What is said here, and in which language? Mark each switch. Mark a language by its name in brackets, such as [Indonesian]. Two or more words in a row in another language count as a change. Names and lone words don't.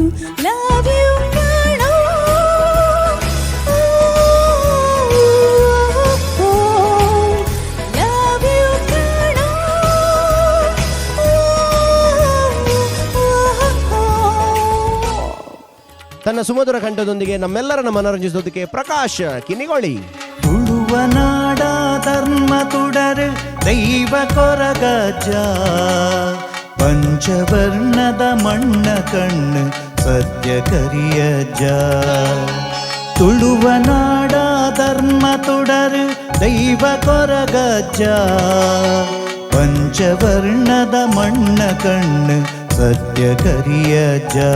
[English] love you ಕಾಣೋ love you ಕಾಣೋ. [Kannada] ತನ್ನ ಸುಮಧುರ ಕಂಠದೊಂದಿಗೆ ನಮ್ಮೆಲ್ಲರನ್ನ ಮನೋರಂಜಿಸೋದಕ್ಕೆ ಪ್ರಕಾಶ್ ಕಿನಿಗೋಳಿ. [Tulu] ತುಳುವ ನಾಡ ಧರ್ಮ ತುಡರು ದೈವ ಕೊರಗಜ್ಜ ಪಂಚವರ್ಣದ ಮಣ್ಣ ಕಣ್ಣು ಸತ್ಯ ಕರಿಯಜ್ಜ. ತುಳುವ ನಾಡ ಧರ್ಮ ತುಡರು ದೈವ ಕೊರಗಜ್ಜ ಪಂಚವರ್ಣದ ಮಣ್ಣ ಕಣ್ಣು ಸತ್ಯ ಕರಿಯಜ್ಜ.